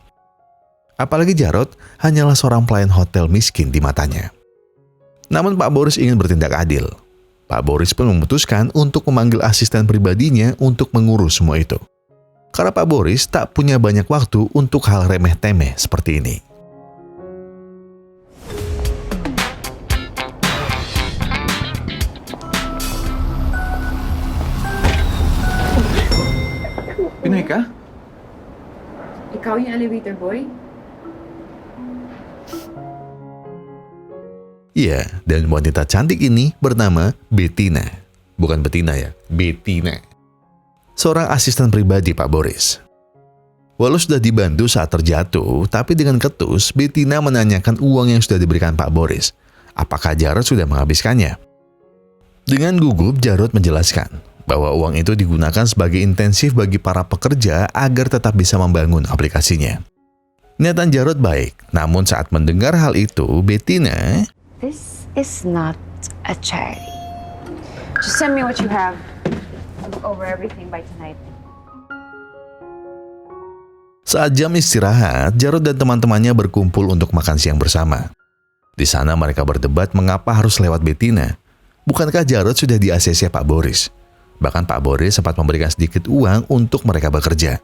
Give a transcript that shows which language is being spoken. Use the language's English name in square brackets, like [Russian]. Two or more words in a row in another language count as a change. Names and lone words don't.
[Indonesian] Apalagi Jarod hanyalah seorang pelayan hotel miskin di matanya. Namun Pak Boris ingin bertindak adil. Pak Boris pun memutuskan untuk memanggil asisten pribadinya untuk mengurus semua itu. Karena Pak Boris tak punya banyak waktu untuk hal remeh-temeh seperti ini. [Filipino] Pinoy ka? Ikaw yung elevator boy? [Indonesian] Iya, dan wanita cantik ini bernama Bettina. Bukan Bettina ya, Bettina. Seorang asisten pribadi Pak Boris. Walau sudah dibantu saat terjatuh, tapi dengan ketus, Bettina menanyakan uang yang sudah diberikan Pak Boris. Apakah Jarod sudah menghabiskannya? Dengan gugup, Jarod menjelaskan bahwa uang itu digunakan sebagai intensif bagi para pekerja agar tetap bisa membangun aplikasinya. Niatan Jarod baik, namun saat mendengar hal itu, Bettina, [English] This is not a charity. Just send me what you have. I'll look over everything by tonight. [Indonesian] saat jam istirahat, Jarod dan teman-temannya berkumpul untuk makan siang bersama. Di sana mereka berdebat mengapa harus lewat Bettina. Bukankah Jarod sudah di ACC Pak Boris? Bahkan Pak Boris sempat memberikan sedikit uang untuk mereka bekerja.